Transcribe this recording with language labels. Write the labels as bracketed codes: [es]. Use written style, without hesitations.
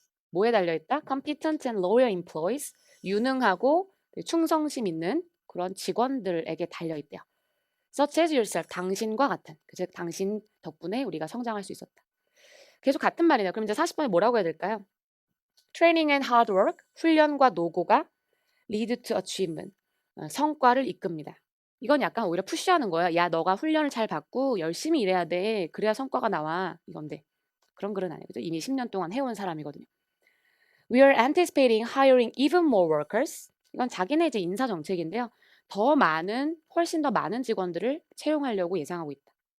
[ko] 뭐에 달려 있다? [en] competent and loyal employees. [ko] 유능하고 충성심 있는 그런 직원들에게 달려 있대요. [en] such as yourself. [ko] 당신과 같은. 즉 당신 덕분에 우리가 성장할 수 있었다. 계속 같은 말이네요. 그럼 이제 40번에 뭐라고 해야 될까요? [en] training and hard work. [ko] 훈련과 노고가 [en] lead to achievement. [ko] 성과를 이끕니다. 이건 약간 오히려 푸시하는 거예요. "야 너가 훈련을 잘 받고 열심히 일해야 돼. 그래야 성과가 나와." 이건데 그런 글은 아니에요. 그죠? 이미 10년 동안 해온 사람이거든요. [en] "We are anticipating hiring even more workers." [ko] 이건 자기네 이제 인사 정책인데요. 훨씬 더 많은 직원들을 채용하려고 예상하고 있다.